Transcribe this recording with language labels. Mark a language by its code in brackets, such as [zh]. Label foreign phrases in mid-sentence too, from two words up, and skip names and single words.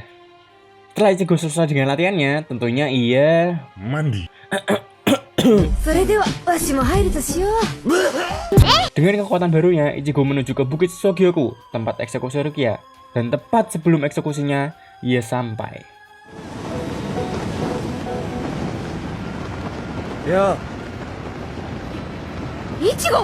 [id] Setelah Ichigo selesai dengan latihannya, tentunya ia mandi. [ja] それではわしも入るとしよう。 [id] Dengan kekuatan barunya, Ichigo menuju ke Bukit Sogyoku, tempat eksekusi Rukia. Dan tepat sebelum eksekusinya, ia sampai. Ya, Ichigo!